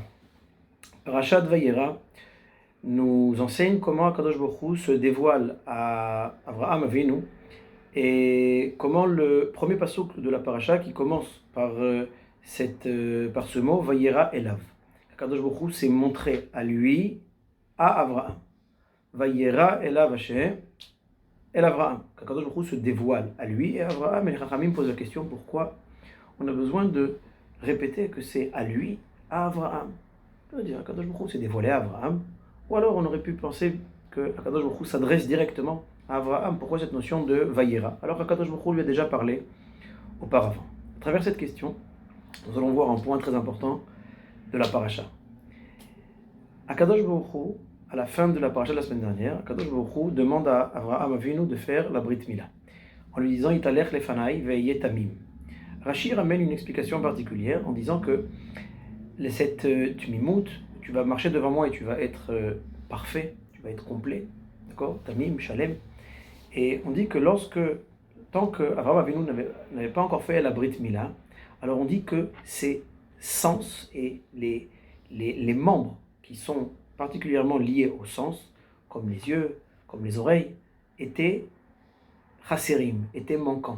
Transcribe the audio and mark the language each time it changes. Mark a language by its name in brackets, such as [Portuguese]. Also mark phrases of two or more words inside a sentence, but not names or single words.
[French] Parashat Vayera nous enseigne comment Kadosh Baruch Hu se dévoile à Avraham Avinu et comment le premier pasuk de la parasha qui commence par, par ce mot [Hebrew] וירא אליו. [French] Kadosh Baruch Hu s'est montré à lui, à Avraham. [Hebrew] וירא אליו השם, אל אברהם. [French] Kadosh Baruch Hu se dévoile à lui et à Avraham. Et les Chachamim posent la question pourquoi on a besoin de répéter que c'est à lui, à Avraham. On peut dire Kadosh Baruch Hu s'est dévoilé à Avraham. Ou alors on aurait pu penser que Kadosh Baruch Hu s'adresse directement à Avraham. Pourquoi cette notion de Vayera alors Kadosh Baruch Hu lui a déjà parlé auparavant. À travers cette question, nous allons voir un point très important de la paracha. Kadosh Baruch Hu, à la fin de la paracha de la semaine dernière, Kadosh Baruch Hu demande à Avraham Avinu de faire la [Hebrew] ברית מילה [French] en lui disant [Hebrew] התהלך לפני ויה תמים. [French] Rashi ramène une explication particulière en disant que cette tumimout, tu vas marcher devant moi et tu vas être parfait, tu vas être complet, d'accord, [Hebrew] תמים, שלם. [French] Et on dit que tant que Avraham Avinu n'avait pas encore fait la [Hebrew] ברית מילה, [French] alors on dit que ses sens et les membres qui sont particulièrement liés au sens, comme les yeux, comme les oreilles, étaient chasserim, étaient manquants.